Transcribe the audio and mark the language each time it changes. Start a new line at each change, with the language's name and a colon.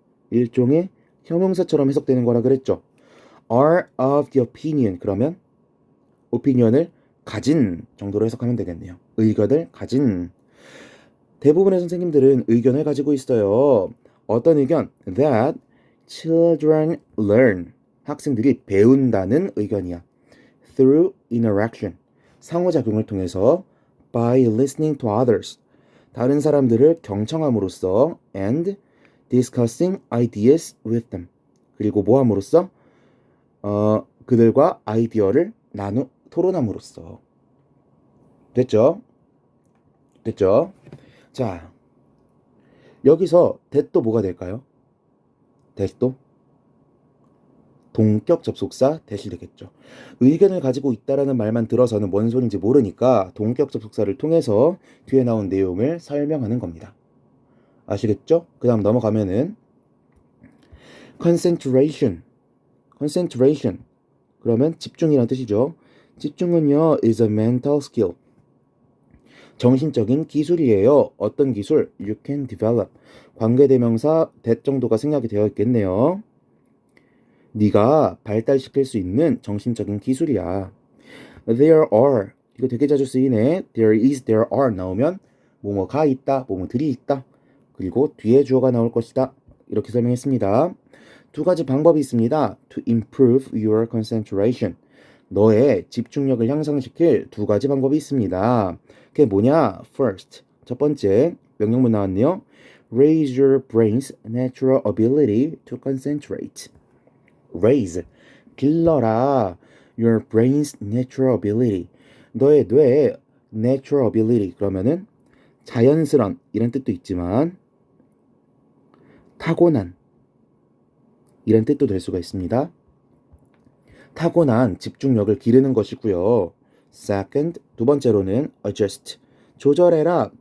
Korean: 일종의 형용사처럼 해석되는 거라 그랬죠.
English: are of the opinion
Korean: 그러면 opinion을 가진 정도로 해석하면 되겠네요. 의견을 가진. 대부분의 선생님들은 의견을 가지고 있어요. 어떤 의견?
English: That children learn.
Korean: 학생들이 배운다는 의견이야.
English: Through interaction.
Korean: 상호작용을 통해서
English: by listening to others.
Korean: 다른 사람들을 경청함으로써
English: and discussing ideas with them.
Korean: 그리고 뭐 함으로써? 그들과 아이디어를 토론함으로써. 됐죠? 자, 여기서 that도 뭐가 될까요? that도 동격 접속사 that이 되겠죠. 의견을 가지고 있다라는 말만 들어서는 뭔 소린지 모르니까 동격 접속사를 통해서 뒤에 나온 내용을 설명하는 겁니다. 아시겠죠? 그 다음 넘어가면은 concentration. 그러면 집중이라는 뜻이죠. 집중은요
English: is a mental skill.
Korean: 정신적인 기술이에요. 어떤 기술?
English: You can develop.
Korean: 관계대명사 that 정도가 생략이 되어 있겠네요. 네가 발달시킬 수 있는 정신적인 기술이야.
English: There are.
Korean: 이거 되게 자주 쓰이네. There is, there are 나오면 뭐뭐가 있다, 뭐뭐들이 있다. 그리고 뒤에 주어가 나올 것이다. 이렇게 설명했습니다. 두 가지 방법이 있습니다.
English: To improve your concentration.
Korean: 너의 집중력을 향상시킬 두 가지 방법이 있습니다. 그게 뭐냐? First, 첫 번째 명령문 나왔네요.
English: Raise your brain's natural ability to concentrate. Raise,
Korean: 길러라.
English: Your brain's natural ability.
Korean: 너의 뇌의 natural ability 그러면은 자연스런 이런 뜻도 있지만 타고난 이런 뜻도 될 수가 있습니다. 타고난 집중력을 기르는 것이고요. Second, 두 번째로는 adjust, 조절해라.